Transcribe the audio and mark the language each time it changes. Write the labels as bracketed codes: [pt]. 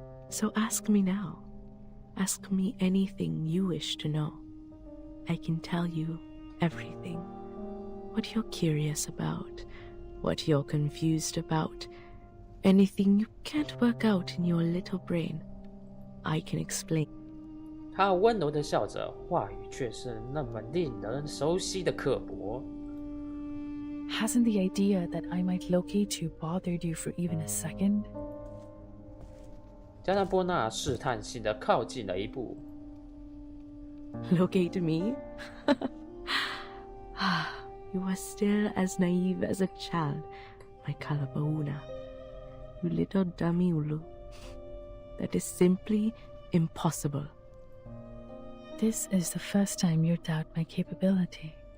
[en] So ask me now. Ask me anything you wish to know. I can tell you everything. What you're curious about, what you're confused about, anything you can't work out in your little brain, I can explain. [zh] 他温柔地笑着，话语却是那么令人熟悉的刻薄。 [en] Hasn't the idea that I might locate you bothered you for even a second? [zh] 加纳波纳试探性地靠近了一步。 [en] Locate me? You are still as naive as a child, my Kalabauna. You little dummy Ulu. That is simply impossible. This is the first time you doubt my capability.